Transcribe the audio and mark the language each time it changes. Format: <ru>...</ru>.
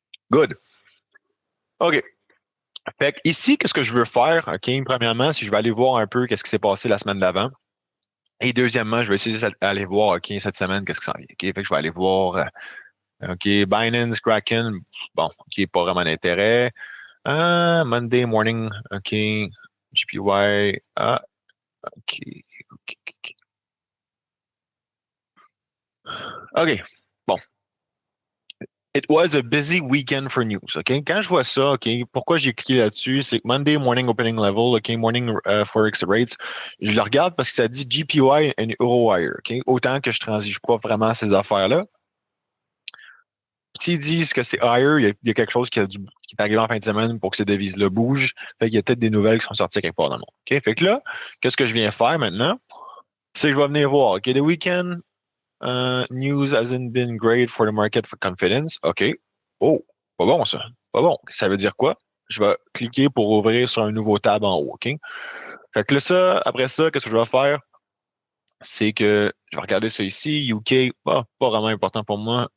<fr>Good. OK. Fait que ici, qu'est-ce que je veux faire? OK, premièrement, si je vais aller voir un peu qu'est-ce qui s'est passé la semaine d'avant. Et deuxièmement, je vais essayer d'aller voir, OK, cette semaine, qu'est-ce qui s'en vient. OK, fait que je vais aller voir, OK, Binance, Kraken, bon, OK, pas vraiment d'intérêt.</fr> <en>Monday morning, OK, GPY, OK, OK, OK. OK, bon. It was a busy weekend for news.</en> <fr>OK? Quand je vois ça, OK, pourquoi j'ai cliqué là-dessus, c'est</fr> <en>Monday morning opening level, OK, morning forex rates.</en> <fr>Je le regarde parce que ça dit GPY and EuroWire. OK? Autant que je transige pas vraiment ces affaires-là. S'ils disent que c'est higher, il y a quelque chose qui est arrivé en fin de semaine pour que ces devises-là bougent. Fait qu'il y a peut-être des nouvelles qui sont sorties quelque part dans le monde. OK? Fait que là, qu'est-ce que je viens faire maintenant? C'est que je vais venir voir.</fr> <en>OK, the weekend news hasn't been great for the market for confidence.</en> <fr>OK. Oh, pas bon ça. Pas bon. Ça veut dire quoi? Je vais cliquer pour ouvrir sur un nouveau tab en haut. OK? Fait que là, ça, après ça, qu'est-ce que je vais faire? C'est que je vais regarder ça ici. UK, pas vraiment important pour moi.</fr>